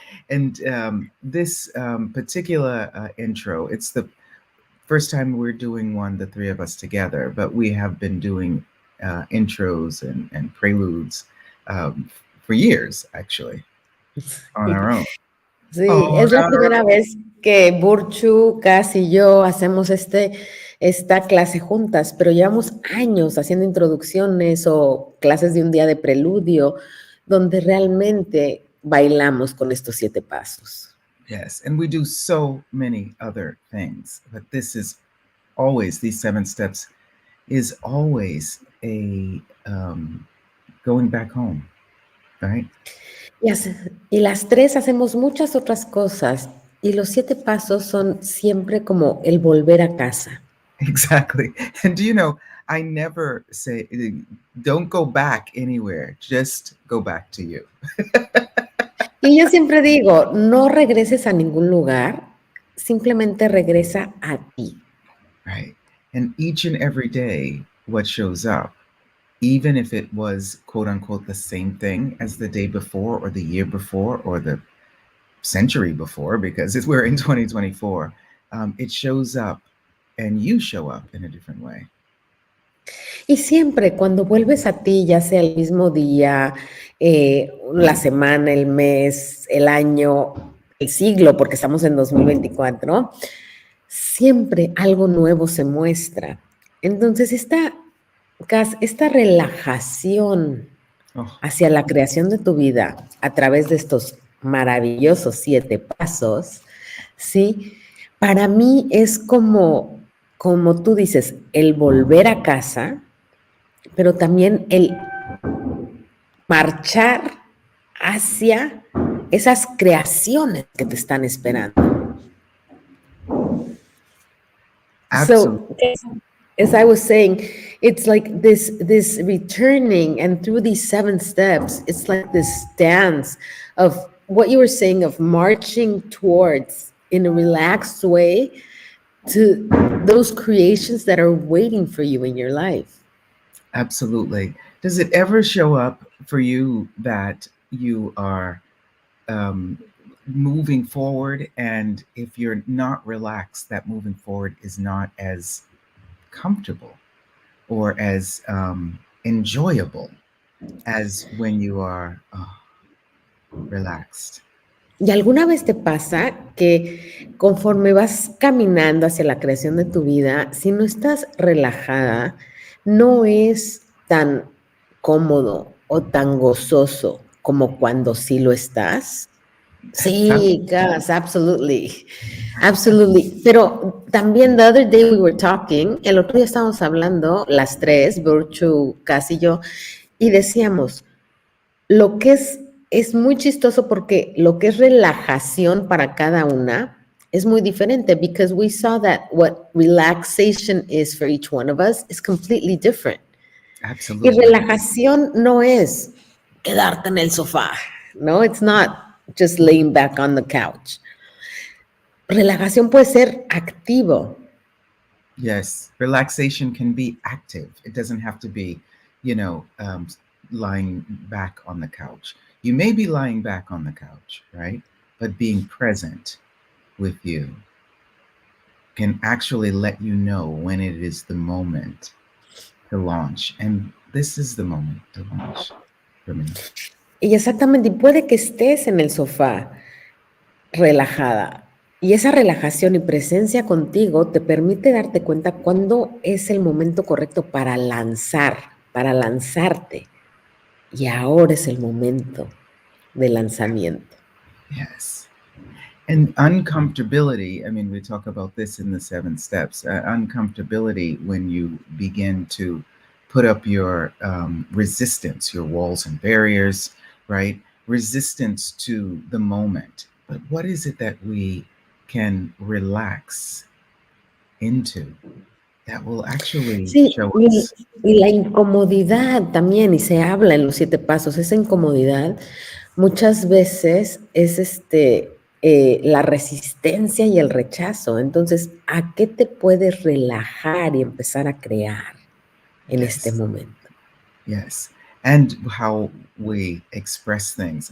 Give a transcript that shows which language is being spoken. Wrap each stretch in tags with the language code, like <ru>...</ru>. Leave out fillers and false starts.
<en>And this particular intro, it's the first time we're doing one, the three of us together, but we have been doing intros and preludes um, for years, actually, on our own.</en> <es>Sí,</es> <en>On</en> <es>es la</es> <en>our</en> <es>primera</es> <en>own.</en> <es>vez que Burchu, Kass y yo hacemos esta clase juntas, pero llevamos años haciendo introducciones o clases de un día de preludio, donde realmente bailamos con estos 7 pasos.</es> <en>Yes, and we do so many other things, but this is always, these 7 steps is always a going back home, right?</en> <es>Y las 3 hacemos muchas otras cosas, y los 7 pasos son siempre como el volver a casa.</es> <en>Exactly. And do you know, I never say, don't go back anywhere, just go back to you.</en> <es>Y yo siempre digo, no regreses a ningún lugar, simplemente regresa a ti.</es> <en>Right. And each and every day, what shows up, even if it was quote unquote the same thing as the day before or the year before or the century before, because we're in 2024, it shows up and you show up in a different way.</en> <es>Y siempre cuando vuelves a ti, ya sea el mismo día, la semana, el mes, el año, el siglo, porque estamos en 2024, siempre algo nuevo se muestra. Entonces, esta relajación</es> <en>Oh,</en> <es>hacia la creación de tu vida a través de estos maravillosos 7 pasos, ¿sí? Para mí es como tú dices, el volver a casa, pero también el marchar hacia esas creaciones que te están esperando.</es> <en>absolutely. So, as I was saying, it's like this returning, and through these 7 steps, it's like this dance of what you were saying of marching towards in a relaxed way to those creations that are waiting for you in your life. Absolutely. Does it ever show up for you that you are um, moving forward, and if you're not relaxed, that moving forward is not as comfortable or as enjoyable as when you are relaxed?</en> <es>¿Y alguna vez te pasa que conforme vas caminando hacia la creación de tu vida, si no estás relajada, no es tan cómodo o tan gozoso como cuando sí lo estás?</es> <en>Sí, Gus, absolutely. Absolutely.</en> <es>Pero también</es> <en>the other day we were talking,</en> <es>el otro día estábamos hablando, las 3, Virtue, Cass y yo, y decíamos, lo que es muy chistoso porque lo que es relajación para cada una es muy diferente,</es> <en>because we saw that what relaxation is for each one of us is completely different.</en> <es>Y</es> <en>Absolutely.</en> <es>relajación no es quedarte en el sofá, no,</es> <en>it's not just laying back on the couch.</en> <es>Relajación puede ser activo.</es> <en>Yes, relaxation can be active. It doesn't have to be, you know, lying back on the couch. You may be lying back on the couch, right? But being present with you can actually let you know when it is the moment to launch. And this is the moment to launch for me.</en> <es>Y exactamente, y puede que estés en el sofá relajada. Y esa relajación y presencia contigo te permite darte cuenta cuándo es el momento correcto para lanzarte. Y ahora es el momento de lanzamiento.</es> <en>Yes. And uncomfortability, I mean, we talk about this in the 7 steps. Uncomfortability when you begin to put up your resistance, your walls and barriers, right? Resistance to the moment. But what is it that we can relax into? that will actually</en> <es>Sí,</es> <en>show us.</en> <es>y la incomodidad también, y se habla en los 7 pasos, esa incomodidad muchas veces es la resistencia y el rechazo. Entonces, ¿a qué te puedes relajar y empezar a crear en este</es> <en>Yes,</en> <es>momento?</es> <en>yes. And how we express things.</en>